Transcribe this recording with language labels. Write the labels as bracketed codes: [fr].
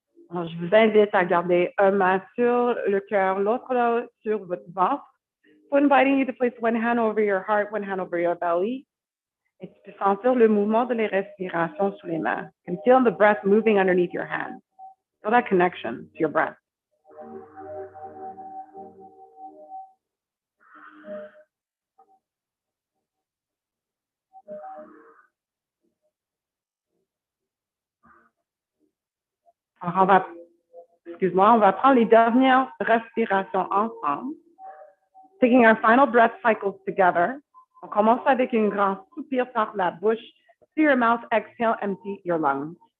[fr] Alors, je vous invite à garder un main sur le cœur, l'autre là sur votre ventre. [en] So inviting you to place one hand over your heart, one hand over your belly. [fr] Et tu peux sentir le mouvement de les respirations sous les mains. [en] You can feel the breath moving underneath your hands. Feel that connection to your breath. [fr] Alors, on va prendre les dernières respirations ensemble. [en] Taking our final breath cycles together. [fr] On commence avec une grande soupir par la bouche. [en] Through your mouth, exhale, empty your lungs.